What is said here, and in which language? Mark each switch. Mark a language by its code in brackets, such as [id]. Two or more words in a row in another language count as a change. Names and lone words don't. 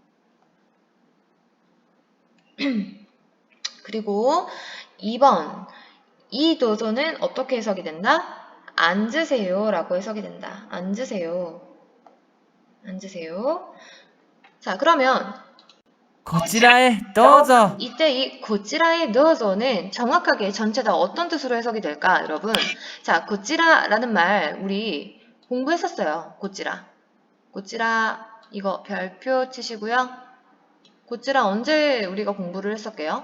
[ko] 그리고 2번 이 도조는 어떻게 해석이 된다? 앉으세요 라고 해석이 된다. 앉으세요. 앉으세요. 자, 그러면 [ja] こちらへどうぞ。 [ko] 이때 이 고찌라의 넣어서는 정확하게 전체 다 어떤 뜻으로 해석이 될까, 여러분? 자, 고찌라라는 말 우리 공부했었어요. 고찌라. 고찌라 이거 별표 치시고요. 고찌라 언제 우리가 공부를 했었게요?